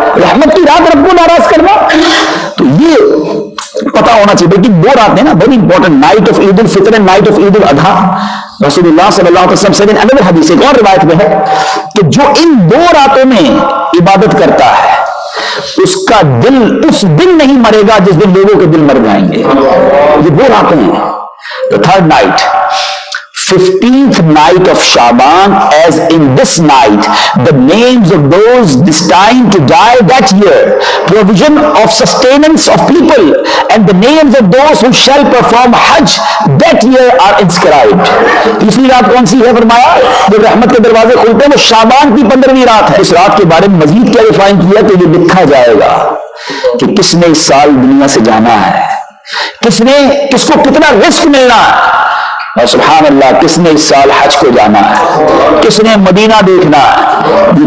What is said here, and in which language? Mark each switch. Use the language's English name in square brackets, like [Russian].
[Hindi] रहमत की रात रब को नाराज करना, तो ये पता होना चाहिए कि दो रात है ना, [English] Very important, night of Eid ul Fitr and night of Eid ul Adha. [Hindi] रसूलुल्लाह सल्लल्लाहु अलैहि वसल्लम से अनदर हदीस, एक और रिवायत में है कि जो इन 2 रातों में इबादत करता है उसका दिल उस दिन नहीं मरेगा जिस दिन लोगों के दिल मर जाएंगे। ये 2 रातें हैं। [English] The third night, 15th night of Shaban, as in this night the names of those destined to die that year, provision of sustenance of people, and the names of those who shall perform Hajj that year are inscribed. [Hindi] तीसरी रात कौन सी है फरमाया? जब रहमत के दरवाजे खुलते हैं, वो शाबान की 15वीं रात है। इस रात के बारे में मजीद क्या डिफाइन किया तो ये लिखा जाएगा कि किसने इस साल दुनिया से जाना है, किसको कितना रिस्क मिलना है, और सुभान अल्लाह किसने इस साल हज को जाना है, किसने मदीना देखना है।